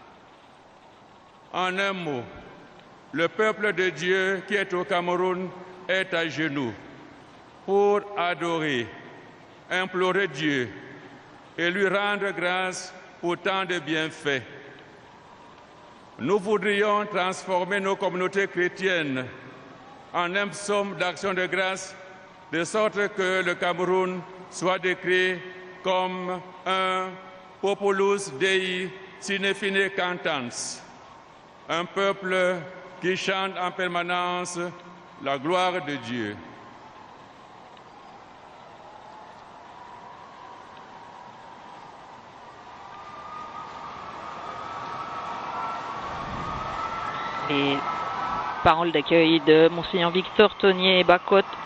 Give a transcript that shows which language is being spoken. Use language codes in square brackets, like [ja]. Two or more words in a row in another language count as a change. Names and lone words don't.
[fr] En un mot, le peuple de Dieu qui est au Cameroun est à genoux pour adorer, implorer Dieu et lui rendre grâce pour tant de bienfaits. Nous voudrions transformer nos communautés chrétiennes en un psaume d'action de grâce, de sorte que le Cameroun soit décrit comme un [la] populus Dei sine fine cantans, [fr] un peuple qui chante en permanence la gloire de Dieu. Les paroles d'accueil de Monseigneur Victor Tonnier-Bacotte.